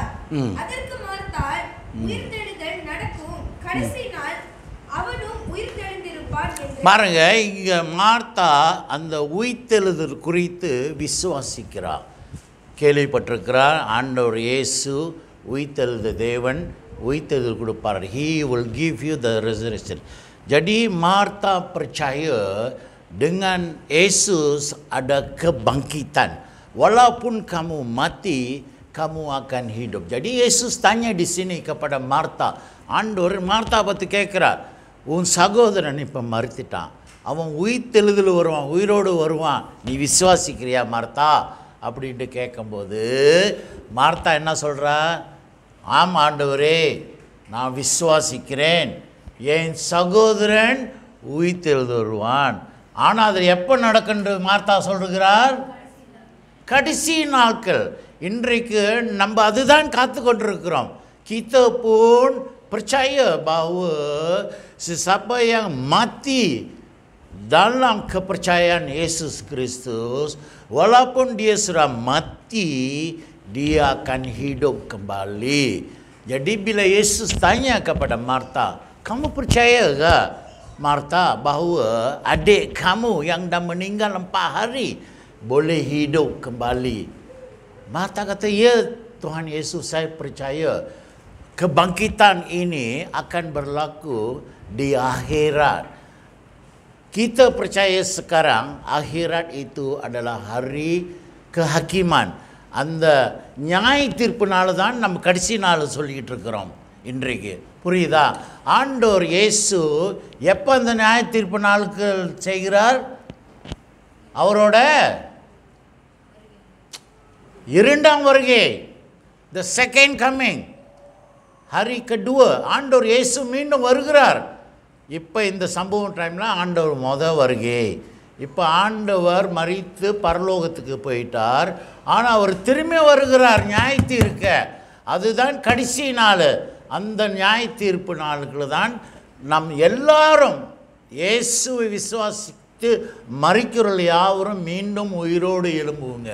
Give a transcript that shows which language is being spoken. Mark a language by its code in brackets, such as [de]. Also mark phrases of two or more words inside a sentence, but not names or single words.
[ta] அதற்கு மார்த்தாள், உயிர்த்தெழுதல் நடக்கும், கடைசி நாள் அவனும் உயிர்த்தெழுந்திருப்பான் என்று. பாருங்க, இங்க மார்த்தா அந்த உயிர்த்தெழுதல் குறித்து விசுவாசிக்கிறார். கேள்விப்பட்டிருக்கிறார், ஆண்டவர் இயேசு உயிர்த்தெழுத தேவன், உயிர்த்தெழுதல் கொடுப்பார். [en] He will give you the resurrection. [ms] Jadi Martha percaya dengan Yesus ada kebangkitan. Walaupun kamu mati, kamu akan hidup. Jadi Yesus tanya di sini kepada Martha. [ta] ஆண்டவர் மார்த்தா பற்றி கேட்குறார், உன் சகோதரன் இப்போ மறுத்துட்டான், அவன் உயிர்த்தெழுதல் வருவான், உயிரோடு வருவான், நீ விசுவாசிக்கிறியா மார்த்தா அப்படின்ட்டு கேட்கும்போது மார்த்தா என்ன சொல்கிறா? ஆமாம் ஆண்டவரே, நான் விசுவாசிக்கிறேன், என் சகோதரன் உயிர்த்தெழுதல் வருவான். ஆனால் அது எப்போ நடக்குன்னு மார்த்தா சொல்கிறார்? கடைசி நாட்கள். இன்றைக்கு நம்ம அதுதான் காத்து கொண்டிருக்கிறோம். [ms] Kita pun percaya bahawa sesiapa yang mati dalam kepercayaan Yesus Kristus, walaupun dia sudah mati, dia akan hidup kembali. Jadi bila Yesus tanya kepada Martha, kamu percaya ke Martha bahawa adik kamu yang dah meninggal 4 hari boleh hidup kembali? Martha kata, ya Tuhan Yesus, saya percaya. Kebangkitan ini akan berlaku di akhirat. Kita percaya sekarang akhirat itu adalah hari kehakiman. [ta] அந்த நியாய தீர்ப்புனால தான் நம்ம கடைசி நாள் சொல்லிக்கிட்டு இருக்கிறோம் இன்றைக்கு. புரியுதா? ஆண்டவர் இயேசு எப்போ அந்த நியாய தீர்ப்பு நாளுக்கு செய்கிறார்? அவரோட இரண்டாம் வருகை, [en] the second coming. [ms] hari kedua [ta] ஆண்டவர் இயேசு மீண்டும் வருகிறார். இப்போ இந்த சம்பவம் டைமில் ஆண்டவர் வருகை, இப்போ ஆண்டவர் மரித்து பரலோகத்துக்கு போயிட்டார். ஆனால் அவர் திரும்பி வருகிறார் நியாய தீர்க்க. அதுதான் கடைசி நாள். அந்த நியாய தீர்ப்பு நாளுக்கு தான் நம் எல்லாரும் இயேசுவை விசுவாசித்து மரிக்கிறவர்கள் யாவரும் மீண்டும் உயிரோடு எழும்புவோங்க.